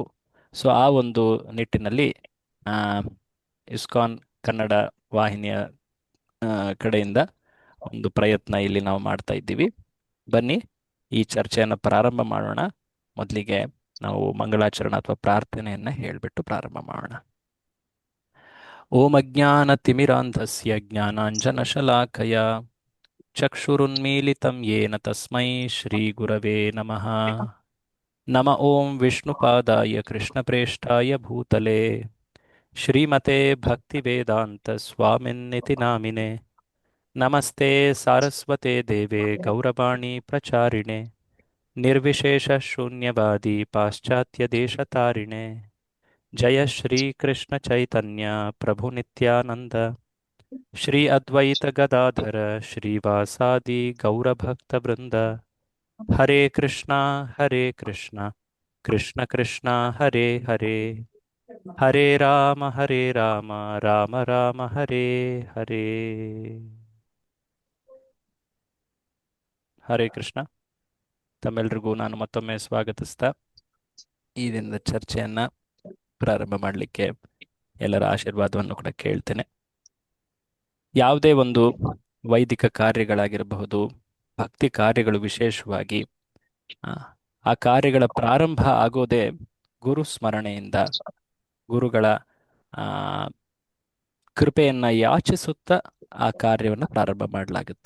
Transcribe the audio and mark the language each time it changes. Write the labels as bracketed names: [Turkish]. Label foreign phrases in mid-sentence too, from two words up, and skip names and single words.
[Kannada] ಸೊ ಆ ಒಂದು ನಿಟ್ಟಿನಲ್ಲಿ ಆ ಇಸ್ಕಾನ್ ಕನ್ನಡ ವಾಹಿನಿಯ ಕಡೆಯಿಂದ ಒಂದು ಪ್ರಯತ್ನ ಇಲ್ಲಿ ನಾವು ಮಾಡ್ತಾ ಇದ್ದೀವಿ. ಬನ್ನಿ ಈ ಚರ್ಚೆಯನ್ನು ಪ್ರಾರಂಭ ಮಾಡೋಣ. ಮೊದಲಿಗೆ ನಾವು ಮಂಗಳಾಚರಣ ಅಥವಾ ಪ್ರಾರ್ಥನೆಯನ್ನ ಹೇಳಿಬಿಟ್ಟು ಪ್ರಾರಂಭ ಮಾಡೋಣ. [Sanskrit] ಓಂ ಅಜ್ಞಾನತಿಮಿರಾಂಧಸ್ಯ ಜ್ಞಾನಾಂಜನಶಲಾಕಯ ಚಕ್ಷುರುನ್ಮೀಲಿತಂ ಯೇನ ತಸ್ಮೈ ಶ್ರೀಗುರವೇ ನಮಃ. ನಮ ಓಂ ವಿಷ್ಣುಪಾದಾಯ ಕೃಷ್ಣಪ್ರೇಷ್ಠಾಯ ಭೂತಲೆ ಶ್ರೀಮತೆ ಭಕ್ತಿವೇದಾಂತ ಸ್ವಾಮಿನ್ನಿತಿ ನಾಮಿನೆ. ನಮಸ್ತೆ ಸಾರಸ್ವತೆ ದೇವೆ ಗೌರವಾಣಿ ಪ್ರಚಾರಿಣೆ ನಿರ್ವಿಶೇಷ ಶೂನ್ಯವಾದಿ ಪಾಶ್ಚಾತ್ಯ ದೇಶತಾರಿಣೆ. ಜಯ ಶ್ರೀ ಕೃಷ್ಣ ಚೈತನ್ಯ ಪ್ರಭು ನಿತ್ಯಾನಂದ ಶ್ರೀ ಅದ್ವೈತ ಗದಾಧರ ಶ್ರೀವಾಸಾದಿ ಗೌರಭಕ್ತ ವೃಂದ. ಹರೇ ಕೃಷ್ಣ ಕೃಷ್ಣ ಕೃಷ್ಣ ಹರೇ ಹರೇ, ಹರೇ ರಾಮ ರಾಮ ರಾಮ ಹರೇ ಹರೇ. ಹರೇ ಕೃಷ್ಣ. [Kannada] ತಮ್ಮೆಲ್ರಿಗೂ ನಾನು ಮತ್ತೊಮ್ಮೆ ಸ್ವಾಗತಿಸ್ತಾ ಈ ದಿನದ ಚರ್ಚೆಯನ್ನ ಪ್ರಾರಂಭ ಮಾಡಲಿಕ್ಕೆ ಎಲ್ಲರ ಆಶೀರ್ವಾದವನ್ನು ಕೂಡ ಕೇಳ್ತೇನೆ. ಯಾವುದೇ ಒಂದು ವೈದಿಕ ಕಾರ್ಯಗಳಾಗಿರಬಹುದು, ಭಕ್ತಿ ಕಾರ್ಯಗಳು ವಿಶೇಷವಾಗಿ, ಆ ಕಾರ್ಯಗಳ ಪ್ರಾರಂಭ ಆಗೋದೇ ಗುರು ಸ್ಮರಣೆಯಿಂದ, ಗುರುಗಳ ಕೃಪೆಯನ್ನ ಯಾಚಿಸುತ್ತಾ ಆ ಕಾರ್ಯವನ್ನು ಪ್ರಾರಂಭ ಮಾಡಲಾಗುತ್ತೆ.